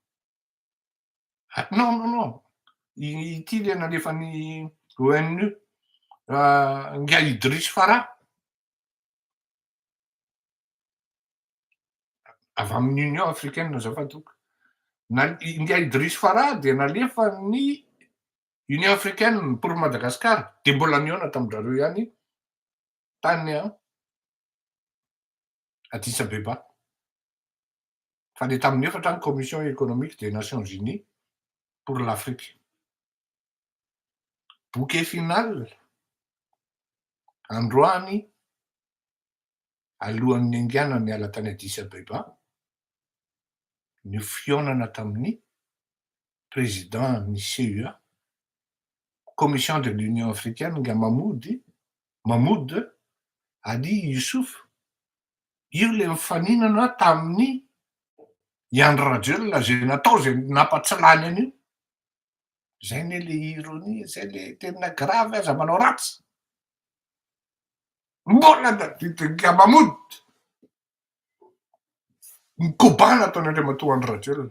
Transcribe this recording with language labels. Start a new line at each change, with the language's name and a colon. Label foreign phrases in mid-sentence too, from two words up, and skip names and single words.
Malagasy: Non, ity le nalefan'ny ONU Nguy Idriss Farah avy amin'ny
French: Union africaine
Malagasy: azafadoko. Nguy Idriss Farah de nalefan'ny
French: Union africaine pour Madagascar
Malagasy: de mbola niona tamin-jareo ihany tany Addis Abeba. Fa le tamin'ny 4 ny
French: commission économique des Nations Unies pour l'Afrique. Bouquet final
Malagasy: androany alohan'ny angianany ala tany Addis Abeba ny fionana tamin'ny président ny CUA
French: commission de l'Union africaine
Malagasy: nga Mahmoud Ali Youssouf. Io le mifaninana tamin'ny Andry Rajoelina zay natao zay nampatsilany an'io. Zay ne le ironie, zay le tena gravy aza manao ratsy. Mbola Nga Mahmoud mikobana ataon'Andriamatoa Andry Rajoelina.